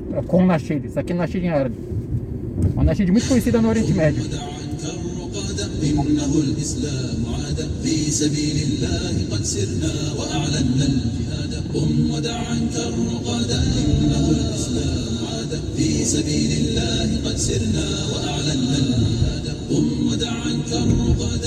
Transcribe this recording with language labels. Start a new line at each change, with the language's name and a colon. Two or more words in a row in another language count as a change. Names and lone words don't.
Portuguese: com nascide. Isso aqui é nascide em árabe. Uma nascide muito conhecida no Oriente Médio.
Arabic: إنه الإسلام عاد في سبيل الله قد سرنا وأعلنا الجهاد قم ودع عنك الرقاد إنه الإسلام عاد في سبيل الله قد سرنا وأعلنا الجهاد قم ودع عنك الرقاد